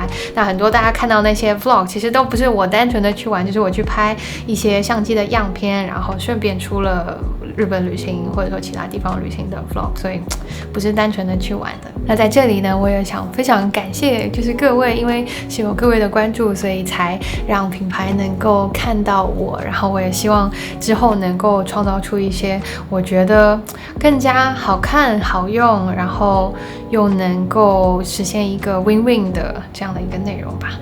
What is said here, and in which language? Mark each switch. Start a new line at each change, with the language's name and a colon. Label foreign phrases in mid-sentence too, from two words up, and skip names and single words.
Chinese: 那很多大家看到那些 vlog 其實都不是我單純的去玩，就是我去拍一些相機的樣片，然後順便出了日本旅行或者說其他地方旅行的 vlog， 所以不是單純的去玩的。那在這裡呢，我也想非常感謝就是各位，因為是有各位的關注，所以才讓品牌能夠看到我，然後我也希望之後能夠創造出一些我覺得更加好看好用，然後又能夠實現一個 win-win 的這樣的一個內容吧。